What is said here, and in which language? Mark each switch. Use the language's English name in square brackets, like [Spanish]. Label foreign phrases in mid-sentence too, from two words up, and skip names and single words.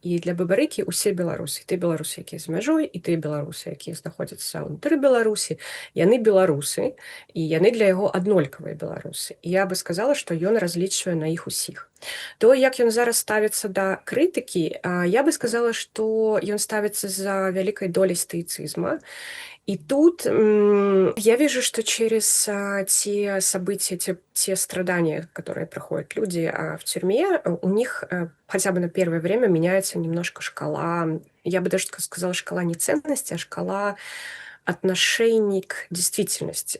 [Belarusian] І для Бабарыкі ўсе беларусы, і тыя беларусы, якія за мяжой, і тыя беларусы, якія знаходзяцца ўнутры Беларусі, яны беларусы, і яны для яго аднолькавыя беларусы. І я бы сказала, што ён разлічвае на іх усіх. То, як ён зараз ставіцца да крытыкі, я бы сказала, што ён ставіцца за вялікай долей стоицизма. [Russian] И тут я вижу, что через те события, те страдания, которые проходят люди в тюрьме, у них хотя бы на первое время меняется немножко шкала, я бы даже сказала, шкала не ценности, а шкала отношений к действительности.